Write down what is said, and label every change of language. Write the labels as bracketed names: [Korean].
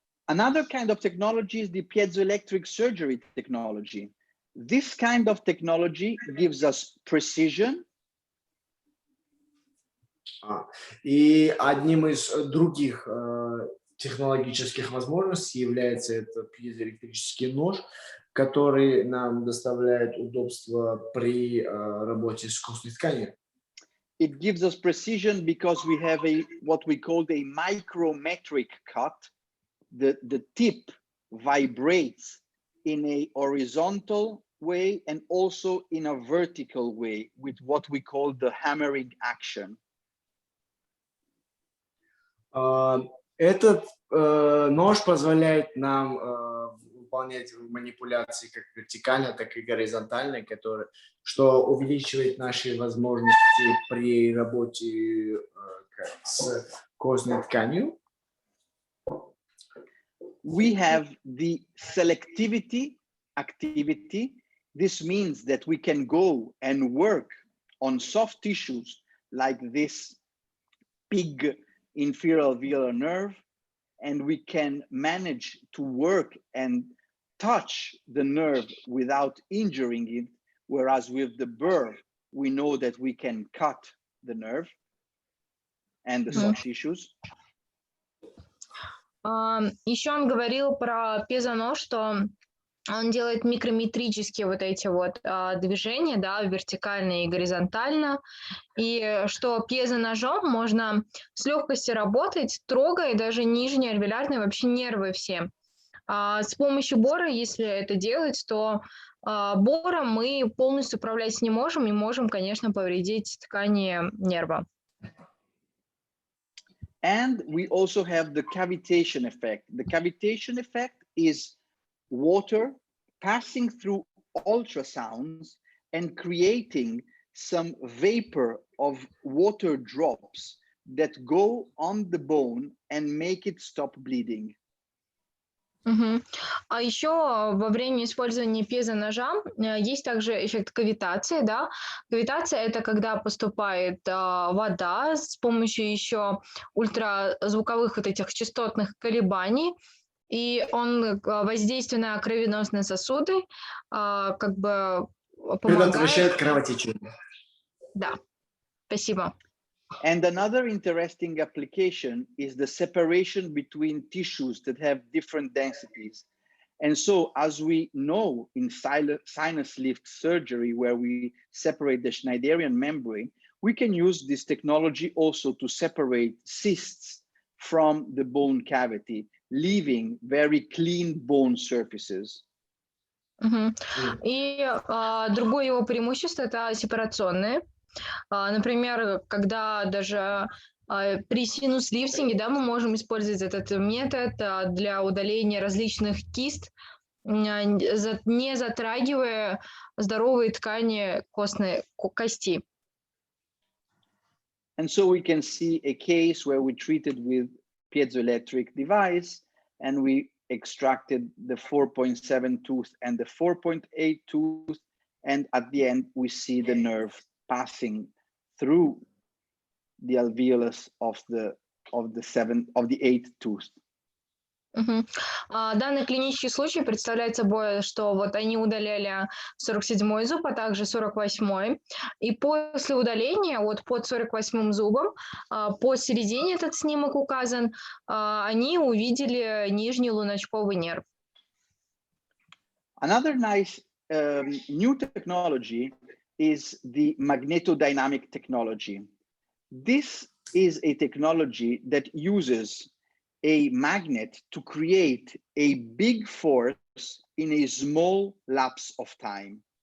[English] Another kind of technology is the piezoelectric surgery technology. This kind of technology gives us precision. [Russian] И одним из других технологических возможностей является этот пьезоэлектрический нож, который нам доставляет удобство при работе с костной тканью. [English] It gives us precision because we have what we call a micrometric cut. The tip vibrates in a horizontal way and also in a vertical way with what we call the hammering action. [Russian] Этот нож позволяет нам выполнять манипуляции как вертикально, так и горизонтально, что увеличивает наши возможности при работе с костной тканью. [English] We have the selectivity activity. This means that we can go and work on soft tissues like this pig inferior alveolar nerve, and we can manage to work and touch the nerve without injuring it, whereas with the burr, we know that we can cut the nerve and the soft tissues. [Russian] Еще он говорил про пьезонож, что он делает микрометрические вот эти вот движения, да, вертикально и горизонтально, и что пьезоножом можно с легкостью работать, трогая даже нижние альвеолярные вообще нервы все. С помощью бора, если это делать, то бором мы полностью управлять не можем и можем, конечно, повредить ткани нерва. And we also have the cavitation effect. The cavitation effect is water passing through ultrasounds and creating some vapor of water drops that go on the bone and make it stop bleeding. А еще во время использования пьезоножа есть также эффект кавитации, да. Кавитация – это когда поступает вода с помощью еще ультразвуковых вот этих частотных колебаний, и он, воздействуя на кровеносные сосуды, как бы Предотвращает помогает. кровотечение. Да, спасибо. [English] And another interesting application is the separation between tissues that have different densities. And so, as we know in sinus lift surgery, where we separate the Schneiderian membrane, we can use this technology also to separate cysts from the bone cavity, leaving very clean bone surfaces. [Russian] И другое его преимущество – это сепарационные. Например, когда даже при синус-лифтинге, да, мы можем использовать этот метод для удаления различных кист, не затрагивая здоровые ткани кости. [English] And so we can see a case where we treated with piezoelectric device and we extracted the 4.7 tooth and the 4.8 tooth, and at the end we see the nerve passing through the alveolus of the 8th tooth. [Russian] Данный клинический случай представляет собой, что вот они удаляли 47-й зуб, а также 48-й. И после удаления вот под 48-м зубом, посередине этот снимок указан, они увидели нижний луночковый нерв. [English] Another nice new technology is the magnetodynamic technology. This is a technology that uses a magnet to create a big force in a small lapse of time.